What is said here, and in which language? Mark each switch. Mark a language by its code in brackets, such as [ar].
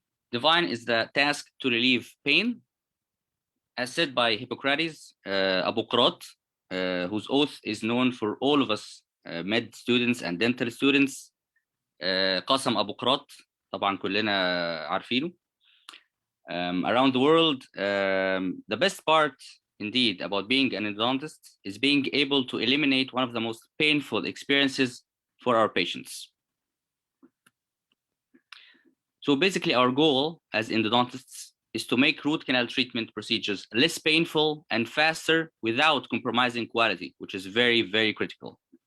[en] Divine is the task to relieve pain, as said by Hippocrates, Abukrat, whose oath is known for all of us med students and dental students. [ar] قسم أبوقراط طبعا كلنا عارفينه. [en] Around the world, the best part indeed about being an endodontist is being able to eliminate one of the most painful experiences for our patients. So basically our goal as endodontists is to make root canal treatment procedures less painful and faster without compromising quality, which is very, very critical.